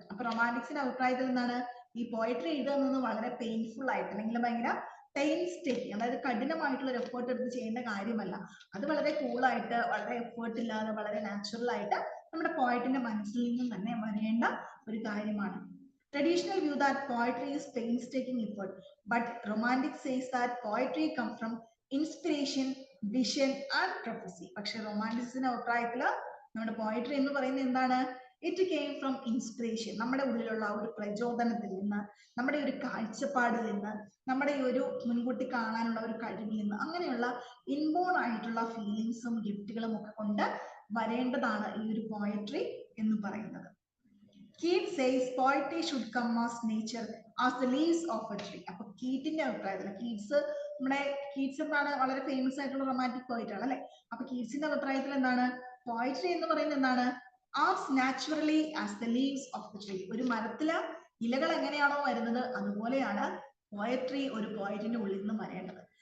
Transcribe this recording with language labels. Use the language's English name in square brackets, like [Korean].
[Malayalam] അപ്പൊ റൊമാൻറ്റിക്സിന്റെ അഭിപ്രായത്തിൽ എന്താണ് ഈ പോയട്രി എഴുതുന്നത് വളരെ പെയിൻഫുൾ ആയിട്ട് അല്ലെങ്കിൽ ഭയങ്കര പെയിൻസ്റ്റേക്കിംഗ്, അതായത് കഠിനമായിട്ടുള്ള ഒരു എഫേർട്ട് എടുത്ത് ചെയ്യേണ്ട കാര്യമല്ല. അത് വളരെ കൂളായിട്ട്, വളരെ എഫേർട്ട് ഇല്ലാതെ, വളരെ നാച്ചുറൽ ആയിട്ട് നമ്മുടെ പോയറ്റിന്റെ മനസ്സിൽ നിന്നും തന്നെ വരേണ്ട ഒരു കാര്യമാണ്. [English] Traditional view that poetry is painstaking effort, but romantic says that poetry comes from inspiration, vision and prophecy. [Malayalam] പക്ഷെ റൊമാൻറ്റിക്സിന്റെ അഭിപ്രായത്തില് നമ്മുടെ പോയട്രി എന്ന് പറയുന്നത് എന്താണ്? [English] it came from inspiration, [Malayalam] നമ്മുടെ ഉള്ളിലുള്ള ഒരു പ്രചോദനത്തിൽ നിന്ന്, നമ്മുടെ ഒരു കാഴ്ചപ്പാടിൽ നിന്ന്, നമ്മുടെ ഈ ഒരു മുൻകൂട്ടി കാണാനുള്ള ഒരു കഴിവിൽ നിന്ന്, അങ്ങനെയുള്ള ഇൻബോൺ ആയിട്ടുള്ള ഫീലിങ്സും ഗിഫ്റ്റുകളും ഒക്കെ കൊണ്ട് വരേണ്ടതാണ് ഈ ഒരു പോയട്രി എന്ന് പറയുന്നത്. [English] Keats says poetry should come as nature as the leaves of a tree. [Malayalam] അപ്പൊ കീറ്റിന്റെ അഭിപ്രായത്തിൽ, കീറ്റ്സ് എന്നാണ് വളരെ ഫേമസ് ആയിട്ടുള്ള റൊമാൻറ്റിക് പോയിറ്റ് ആണ് അല്ലെ. അപ്പൊ കീറ്റ്സിന്റെ അഭിപ്രായത്തിൽ എന്താണ് പോയട്രി എന്ന് പറയുന്നത് എന്താണ്? [English] As naturally as the leaves of the tree. [Malayalam] ഒരു മരത്തില് ഇലകൾ എങ്ങനെയാണോ വരുന്നത് അതുപോലെയാണ് പോയട്രി ഒരു പോയറ്റിന്റെ ഉള്ളിൽ നിന്ന് വരേണ്ടത്.